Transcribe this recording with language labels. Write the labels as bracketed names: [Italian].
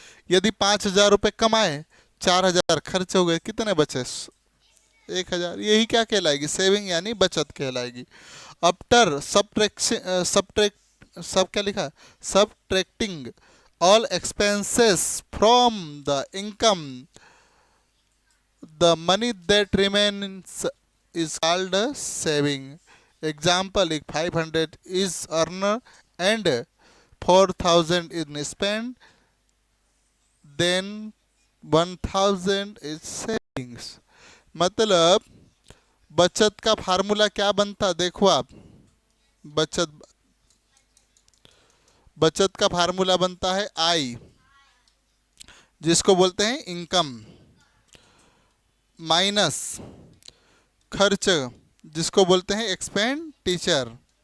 [Hindi] यदि 5,000 रुपये कमाए, 4,000 खर्च हो गए, कितने बचे, 1,000, यही क्या कहलाएगी, सेविंग यानी बचत कहलाएगी। [English] after subtract, [Hindi] सब क्या लिखा, [English] Subtracting all expenses from the income, the money that remains is called a saving. Example, if 500 is earned and 4,000 is spent, then 1,000 is savings. [Hindi] मतलब बचत का फार्मूला क्या बनता, देखो आप, बचत बचत का फार्मूला बनता है आई, जिसको बोलते हैं इनकम, माइनस खर्च, जिसको बोलते हैं एक्सपेंडिचर।